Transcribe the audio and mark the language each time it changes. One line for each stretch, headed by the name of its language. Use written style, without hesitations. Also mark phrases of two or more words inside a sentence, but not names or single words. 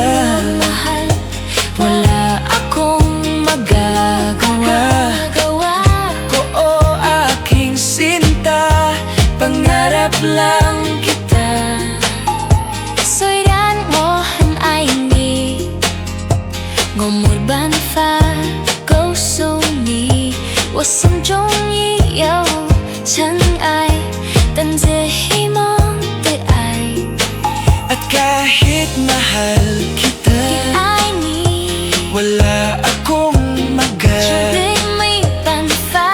Filipino: mahal, wala akong magagawa. ko o aking sinta, pangarap lang kita.
Chinese: 虽然我很爱你，我没办法告诉你，我心中已有尘埃，但这希望的爱。
Filipino: At kahit mahal kita,
Chinese: 爱你，
Filipino: wala akong
Chinese: 绝对没办法。